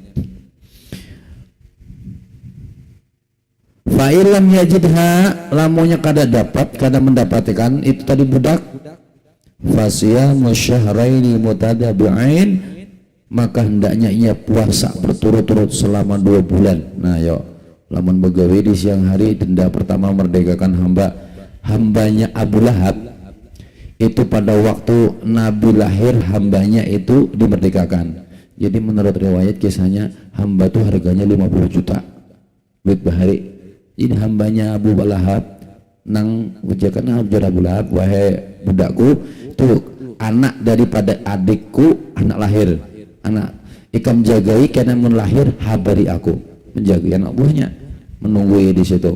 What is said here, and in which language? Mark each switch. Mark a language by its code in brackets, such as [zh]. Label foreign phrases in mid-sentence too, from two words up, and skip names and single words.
[ar] فإن لم يجدها, [bjn] lamunya kada mendapatkan itu tadi budak, [ar] فصيام شهرين متتابعين, [bjn] maka hendaknya ia puasa berturut-turut selama 2 bulan. Nah yo, lamun begawe di siang hari, denda pertama merdekakan hambanya Abu Lahab. [id] Itu pada waktu Nabi lahir hambanya itu dimerdekakan. [bjn] Jadi menurut riwayat kisahnya, hamba itu harganya 50 juta duit bahari. Ini hambanya Abu Lahab nang ujakan Abu Lahab, wahai budakku, itu anak daripada adikku, anak lahir, anak ikam jagai karena mun lahir habari aku, menjaga anak buahnya, menunggu di situ.